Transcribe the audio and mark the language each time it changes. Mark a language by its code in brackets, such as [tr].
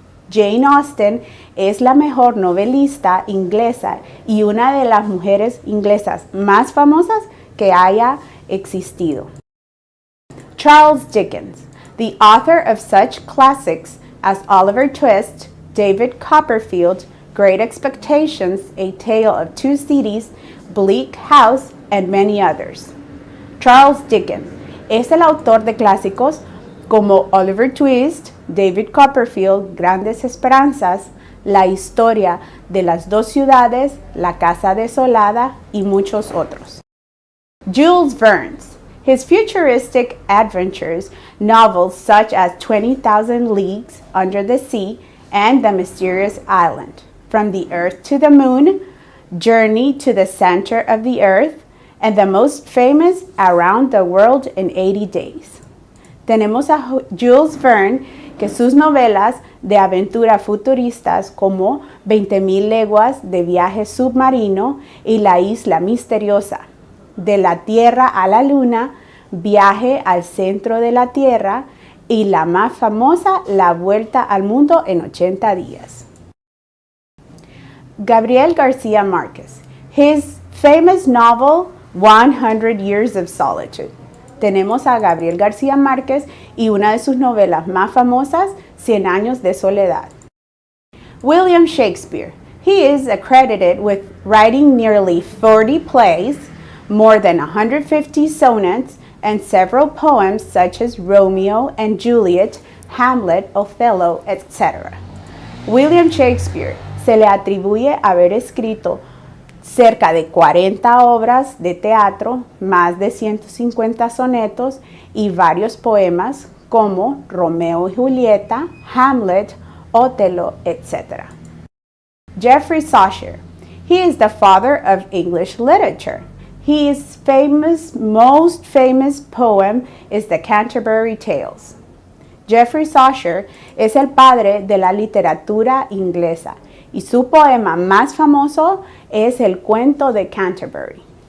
[es] Jane Austen es la mejor novelista inglesa y una de las mujeres inglesas más famosas que haya existido. [en] Charles Dickens, the author of such classics as Oliver Twist, David Copperfield, Great Expectations, A Tale of Two Cities, Bleak House, and many others. [es] Charles Dickens es el autor de clásicos como Oliver Twist, David Copperfield, Grandes Esperanzas, La historia de las dos ciudades, La casa desolada y muchos otros. [en] Jules Verne, his futuristic adventures, novels such as 20,000 Leagues Under the Sea and The Mysterious Island, From the Earth to the Moon, Journey to the Center of the Earth, and the most famous, Around the World in 80 Days. [es] Tenemos a Jules Verne, que sus novelas de aventura futuristas como 20,000 leguas de viaje submarino y La isla misteriosa, De la Tierra a la Luna, Viaje al centro de la Tierra y la más famosa, La vuelta al mundo en 80 días. [en] Gabriel García Márquez, his famous novel 100 Years of Solitude. [es] Tenemos a Gabriel García Márquez y una de sus novelas más famosas, 100 años de soledad. [en] William Shakespeare. He is accredited with writing nearly 40 plays, more than 150 sonnets, and several poems such as Romeo and Juliet, Hamlet, Othello, etc. [es] William Shakespeare se le atribuye haber escrito cerca de 40 obras de teatro, más de 150 sonetos y varios poemas como Romeo y Julieta, Hamlet, Othello, etc. [en] Geoffrey Chaucer. He is the father of English literature. His most famous poem is the Canterbury Tales. [es] Geoffrey Chaucer es el padre de la literatura inglesa y su poema más famoso es el cuento de Canterbury.